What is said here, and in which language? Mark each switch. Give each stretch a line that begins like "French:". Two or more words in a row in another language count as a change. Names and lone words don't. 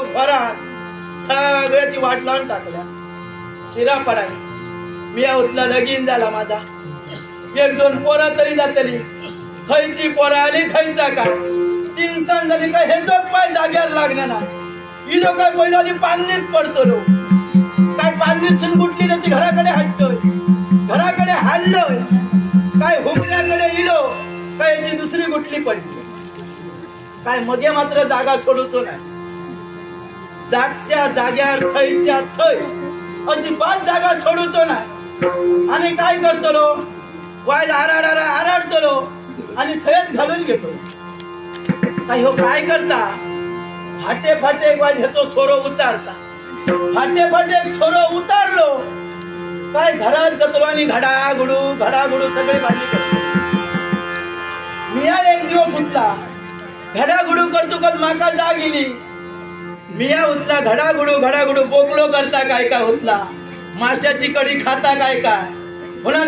Konkani: भरात सगळ्याची वाट लावून टाकल्या शिरा पडाय मी उठला लगीन झाला माझा 1-2 पोरा तरी जातली खयची पोरा आली खयचा काय 3 सण झाली काय हे जोत पाय जाग्यावर लागणार ना ही लोक काय पहिला आधी पाणीत पडतो लो काय पाणीत गुटली त्याची घराकडे हटतोय घराकडे हाललोय काय हुमऱ्याकडे इलो काय याची दुसरी गुटली पडली काय मगे मात्र जागा सोडूचो नाही जागच्या जाग्यावर थयच्या थय अजिबात जागा सोडूचो नाही आणि काय करतलो वाय आराडतलो आणि थयच घालून घेतो काय हो काय करता फाटे फाटे वाय ह्याचो सोरो उतारता फाटे फाटे सोरो उतारलो काय घरात जातलो आणि घडागुडू सगळे भांडी करतो मिया एक दिवस उठला घडागुडू करतो कद माका जाग गेली मिया उतला घडाघुडू बोकलो करता काय काय उतला माशाची कडी खाता काय काय म्हणून